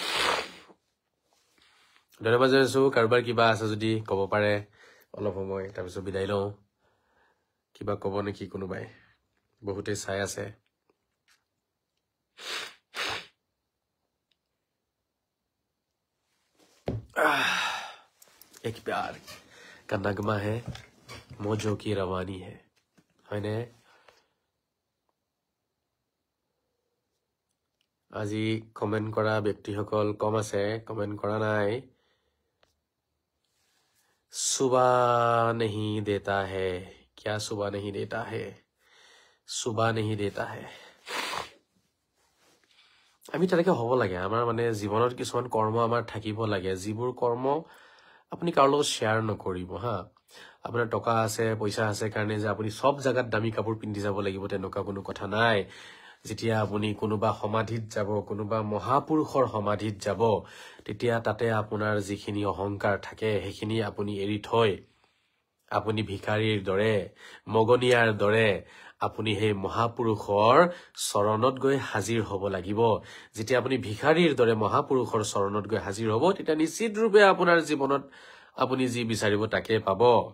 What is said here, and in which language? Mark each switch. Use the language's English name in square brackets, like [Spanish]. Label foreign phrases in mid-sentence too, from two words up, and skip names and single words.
[Assamese] ধন্যবাদ জনাইছো কাৰোবাৰ কিবা আছে যদি ক'ব পাৰে অলপ সময় তাৰপিছত বিদায় লওঁ কিবা ক'ব নেকি কোনোবাই বহুতে চাই আছে [Hindi] एक प्यार का नगमा है मौजों की रवानी है [Assamese] হয়নে আজি কমেন্ট কৰা ব্যক্তিসকল কম আছে কমেন্ট কৰা নাই [Hindi] सुबह नहीं देता है क्या सुबह नहीं देता है सुबह नहीं देता है [Assamese] আমি তেনেকৈ হ'ব লাগে আমাৰ মানে জীৱনত কিছুমান কৰ্ম আমাৰ থাকিব লাগে যিবোৰ কৰ্ম আপুনি কাৰো লগত শ্বেয়াৰ নকৰিব হা আপোনাৰ টকা আছে পইচা আছে কাৰণে যে আপুনি সব জায়গাত দামী কাপোৰ পিন্ধি যাব লাগিব তেনেকুৱা কোনো কথা নাই যেতিয়া আপুনি কোনোবা সমাধিত যাব কোনোবা মহাপুৰুষৰ সমাধিত যাব তেতিয়া তাতে আপোনাৰ যিখিনি অহংকাৰ থাকে সেইখিনি আপুনি এৰি থৈ আপুনি ভিখাৰীৰ দৰে মগনিয়াৰ দৰে আপুনি সেই মহাপুৰুষৰ চৰণত গৈ হাজিৰ হ'ব লাগিব যেতিয়া আপুনি ভিখাৰীৰ দৰে মহাপুৰুষৰ চৰণত গৈ হাজিৰ হ'ব তেতিয়া নিশ্চিত ৰূপে আপোনাৰ জীৱনত আপুনি যি বিচাৰিব তাকে পাব